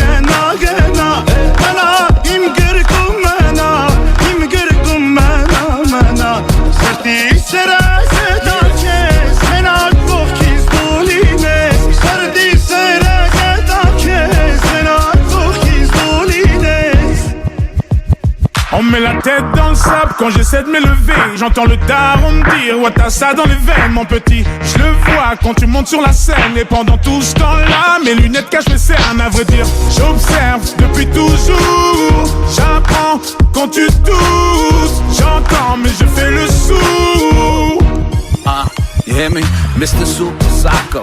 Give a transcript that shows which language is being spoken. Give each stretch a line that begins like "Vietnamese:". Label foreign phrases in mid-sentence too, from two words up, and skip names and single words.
Armenian: Մնա իմ գրկում մնա, իմ գրկում մնա Սրտի սրած է դարքես, մենակ կողքից դու լինես Սրտի սրած է դարքես, մենակ կողքից դու լինես
French: On met la tête dans le sable quand j'essaie de m'élever. J'entends le daron me dire ouais t'as ça dans les veines mon petit. Je le vois quand tu montes sur la scène. Et pendant tout ce temps-là mes lunettes cachent mes cernes. À vrai dire j'observe depuis toujours. J'apprends quand tu tousses. J'entends mais je fais le sourd.
English: You hear me? Mr. Super Psycho.